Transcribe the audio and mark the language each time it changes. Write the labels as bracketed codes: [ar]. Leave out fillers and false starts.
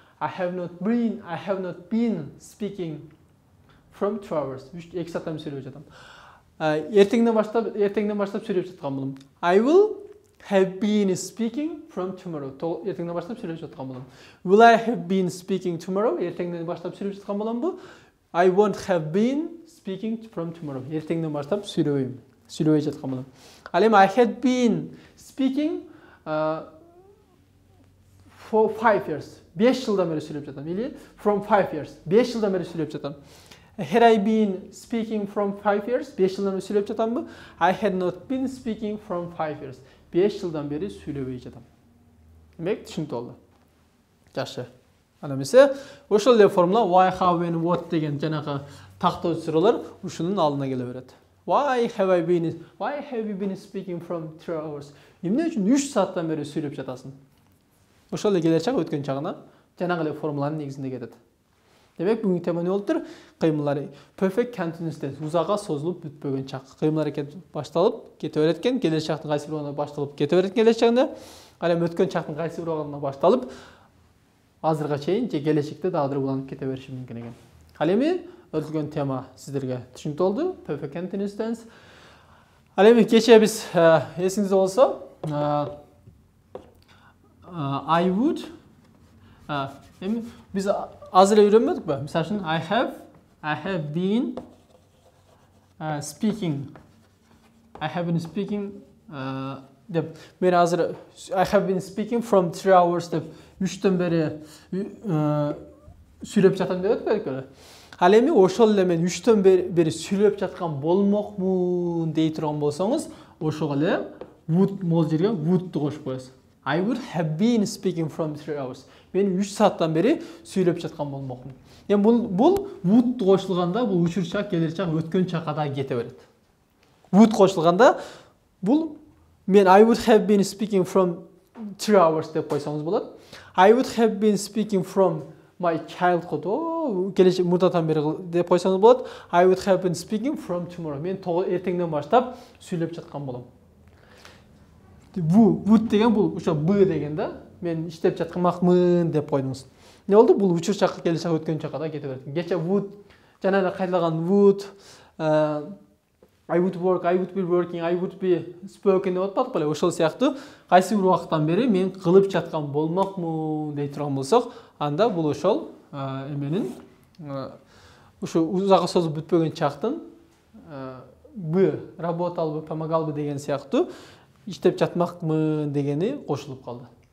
[en] I have not been speaking from 2 hours. [ky] 2 сааттан бери сүйлөп жатам. Эртеңден баштап сүйлөп жаткан болом. [en] I will have been speaking from tomorrow. [ky] Эртеңден баштап сүйлөп жаткан болом. [en] Will I have been speaking tomorrow? [ky] Эртеңден баштап сүйлөп жаткан боломбу? [en] I won't have been speaking from tomorrow. [ky] Эртеңден баштап сүйлөбөй жаткан болом. Ал эми [en] I had been speaking for 5 years. [ky] 5 жылдан бери сүйлөп жатам. [en] Или from 5 years. [ky] 5 жылдан бери сүйлөп жатам. [en] Had I been speaking from 5 years? [ky] 5 жылдан бери сүйлөп жатамбы? [en] I had not been speaking from 5 years. [ky] 5 жылдан бери сүйлөбөй жатам. Демек, түшүнүктүү болду. Жакшы. Ана эмесе, ошол эле формула why, how, when, what деген жанагы тактоочу суроолор ушунун алдына келе берет. [en] Why have you been speaking from 3 hours? [ky] Эмне үчүн 3 сааттан бери сүйлөп жатасың? Ошол эле келер чак өткөн чагына жанагы эле формуланын негизинде кетет. Демек, бүгүнкү тема эмне болуптур? Кыймылдар perfect continuous tense, узакка созулуп бүтпөгөн чак. Кыймыл аракет башталып кете берет экен, келер чактын кайсы бир убагында башталып кете берет келер чагында. Ал эми өткөн чактын кайсы бир убагында башталып азырга чейин же келечекте дагы бир уланып кете бериши мүмкүн экен. Ал эми өтүлгөн тема сиздерге түшүнүктүү болду. [en] Perfect continuous tense. [ky] Ал эми кечээ биз эсиңизде болсо, I would эми биз азыр эле үйрөнбөдүкпү? Мисалы үчүн I have been speaking. I have been speaking деп мен азыр [en] I have been speaking from 3 hours [ky] деп 3төн бери сүйлөп жатам деп өтпөдүкпү? Ал эми ошол эле мен 3төн бери сүйлөп жаткан болмокмун дей турган болсоңуз, ошого эле would могул жерге would'ту кошуп коесуз. [en] I would have been speaking from 3 hours. [ky] Мен 3 сааттан бери сүйлөп жаткан болмокмун. Эми бул would кошулганда бул учур чак, келер чак, өткөн чакка да кете берет. Would кошулганда бул мен [en] I would have been speaking from 3 hours [ky] деп койсоңуз болот. [en] I would have been speaking from my childhood. [ky] Келечек мурдатан бери деп койсоңуз болот. [en] I would have been speaking from tomorrow. [ky] Мен эртеңден баштап сүйлөп жаткан болом. Would деген бул ошо б деген да. Мен иштеп жатканмакмын деп койдуңуз. Не болду? Бул учур чакка, келер чакка, өткөн чакка да кете берет. Кече would жана эле кайталаган would, [en] I would work, I would be working, I would be spoken [ky] деп атпадык беле? Ошол сыяктуу кайсы бир убакыттан бери мен кылып жаткан болмокмун дей турган болсок, анда бул ошол эменин ушу узакка созулуп бүтпөгөн чактын б работалбы, помогалбы деген сыяктуу иштеп жатмакмын дегени кошулуп калды.